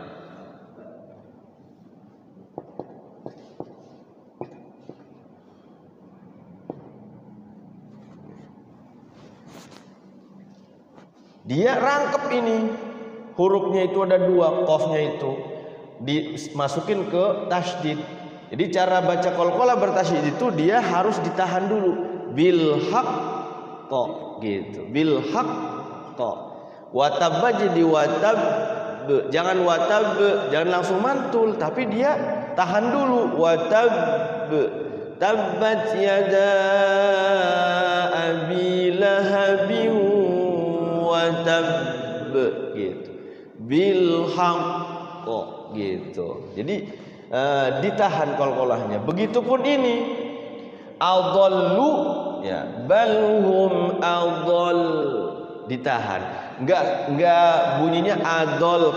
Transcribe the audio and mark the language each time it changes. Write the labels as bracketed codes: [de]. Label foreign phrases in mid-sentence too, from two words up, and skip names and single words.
[id] Dia rangkep ini. Hurufnya itu ada dua, qafnya itu dimasukin ke tasydid. Jadi cara baca qalqalah bertasydid itu dia harus ditahan dulu. [ar] Bil haqq gitu. Bil haqq. [id] Watabba jadi watab. Jangan watab, jangan langsung mantul, tapi dia tahan dulu. Watab. [ar] Tabbat yada abi lahabin watab gitu. Bil haqq gitu. [id] Jadi ditahan qalqalahnya. Begitupun ini adallu ya, [ar] balhum adall, [id] ditahan. Enggak bunyinya adol.